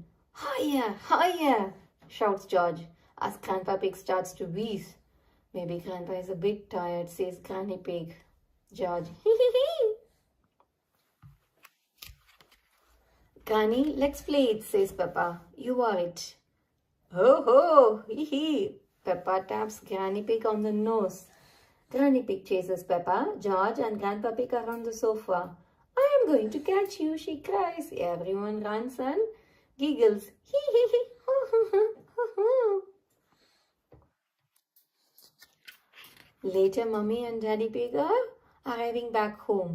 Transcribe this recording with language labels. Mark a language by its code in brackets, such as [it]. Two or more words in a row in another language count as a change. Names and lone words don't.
[en] Higher, higher, shouts George as Grandpa Pig starts to wheeze. Maybe Grandpa is a bit tired, says Granny Pig. George, Granny, let's play it, says Peppa. You are it. Ho ho, hee hee. Peppa taps Granny Pig on the nose. Granny Pig chases Peppa, George and Grandpa Pig are on the sofa. I am going to catch you, she cries. Everyone runs and giggles. Hee hee hee. Later, Mummy and Daddy Pig are arriving back home.